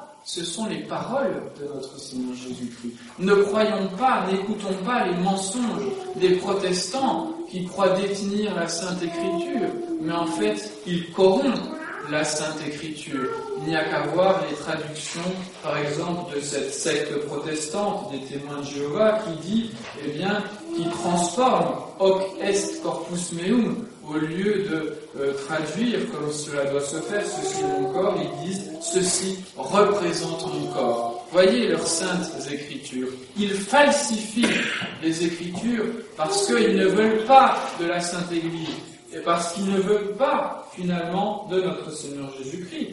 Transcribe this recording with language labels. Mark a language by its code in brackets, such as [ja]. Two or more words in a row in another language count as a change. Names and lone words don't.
[fr] Ce sont les paroles de notre Seigneur Jésus-Christ. Ne croyons pas, n'écoutons pas les mensonges des protestants qui croient détenir la Sainte Écriture, mais en fait, ils corrompent la Sainte Écriture. Il n'y a qu'à voir les traductions, par exemple, de cette secte protestante des témoins de Jéhovah qui dit, qui transforme [la] hoc est corpus meum, [fr] au lieu de traduire comme cela doit se faire, ceci est mon corps, ils disent, ceci représente mon corps. Voyez leurs saintes Écritures. Ils falsifient les Écritures parce qu'ils ne veulent pas de la Sainte Église. Et parce qu'ils ne veulent pas, finalement, de notre Seigneur Jésus-Christ.